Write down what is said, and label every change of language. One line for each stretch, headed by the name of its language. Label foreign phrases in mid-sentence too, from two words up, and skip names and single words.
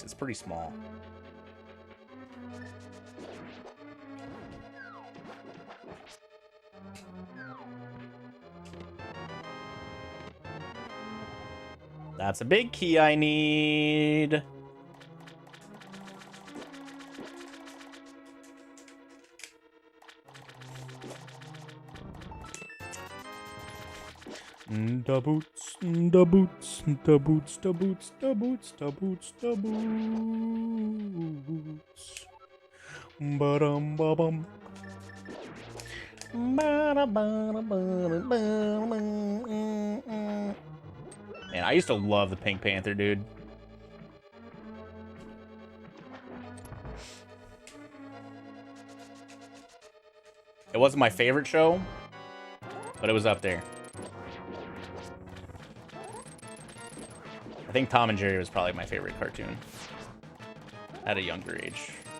English: It's pretty small. That's a big key I need. Da boots, da boots, da boots, da boots, da boots, da boots, da boots. Ba-dum-ba-bum. Man, I used to love the Pink Panther, dude. It wasn't my favorite show, but it was up there. I think Tom and Jerry was probably my favorite cartoon at a younger age.